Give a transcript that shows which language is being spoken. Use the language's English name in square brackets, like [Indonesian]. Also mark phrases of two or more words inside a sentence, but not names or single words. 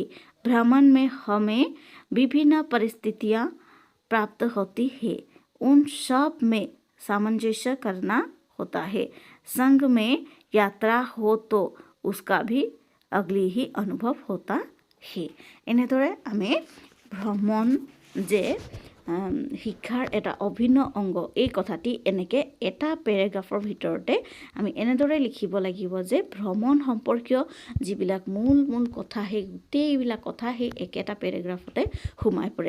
[Hindi] भ्रमण में हमें विभिन्न परिस्थितियाँ प्राप्त होती है। उन सब में सामंजस्य करना होता है। संग में यात्रा हो तो उसका भी अगली ही अनुभव होता है। [Assamese] এনেদৰে আমি ভ্ৰমণ যে শিক্ষাৰ এটা অভিন্ন অংগ, এই কথাটি এনেকৈ এটা পেৰেগ্ৰাফৰ ভিতৰতে আমি এনেদৰে লিখিব লাগিব যে ভ্ৰমণ সম্পৰ্কীয় যিবিলাক মূল কথা, সেই গোটেইবিলাক কথা সেই একেটা পেৰেগ্ৰাফতে সোমাই পৰে।